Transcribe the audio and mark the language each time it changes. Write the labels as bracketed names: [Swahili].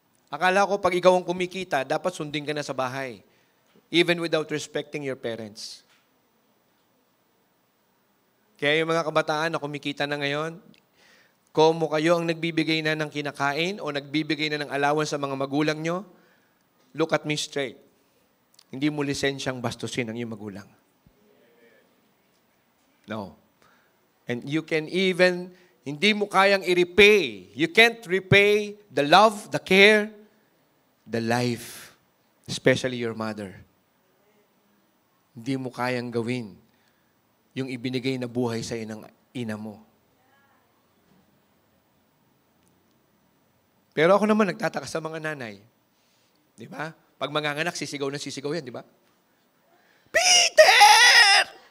[Filipino] Akala ko pag ikaw ang kumikita, dapat sundin ka na sa bahay. [English] Even without respecting your parents. [Filipino] Kaya yung mga kabataan na kumikita na ngayon, kung kayo ang nagbibigay na ng kinakain o nagbibigay na ng allowance sa mga magulang nyo, [English] look at me straight. [Filipino] Hindi mo lisensyang bastusin ang iyong magulang. [English] No. And you can even, [Filipino] hindi mo kayang i-repay. [English] You can't repay the love, the care, the life, especially your mother. [Filipino] Hindi mo kayang gawin yung ibinigay na buhay sa ng ina mo. Pero ako naman nagtataka sa mga nanay. Di ba? Pag manganganak, sisigaw na sisigaw yan, di ba? Peter!